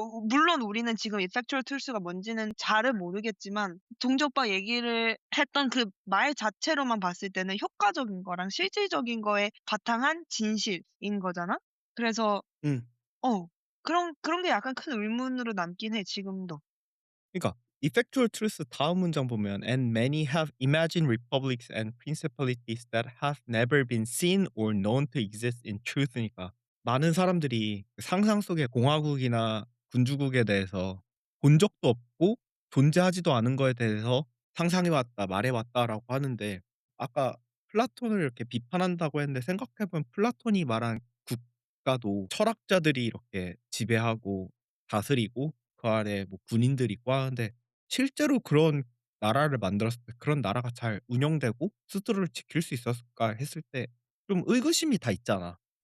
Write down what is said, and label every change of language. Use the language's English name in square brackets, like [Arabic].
[Korean] 물론 우리는 지금 effectual truth가 뭔지는 잘은 모르겠지만, 동재 오빠 얘기를 했던 그 말 자체로만 봤을 때는 효과적인 거랑 실질적인 거에 바탕한 진실인 거잖아? 그래서 음. 어 그런 게 약간 큰 의문으로 남긴 해, 지금도. 그러니까 effectual truth 다음 문장 보면 [English] "And many have imagined republics and principalities that have never been seen or known to exist in truth니까 [Korean] 많은 사람들이 상상 속의 공화국이나 군주국에 대해서 본 적도 없고 존재하지도 않은 거에 대해서 상상해 왔다, 말해 왔다라고 하는데 아까 플라톤을 이렇게 비판한다고 했는데 생각해 보면 플라톤이 말한 국가도 철학자들이 이렇게 지배하고 다스리고 그 아래 뭐 군인들이 있고 하는데 실제로 그런 나라를 만들었을 때 그런 나라가 잘 운영되고 스스로를 지킬 수 있었을까 했을 때 좀 의구심이 다 있잖아.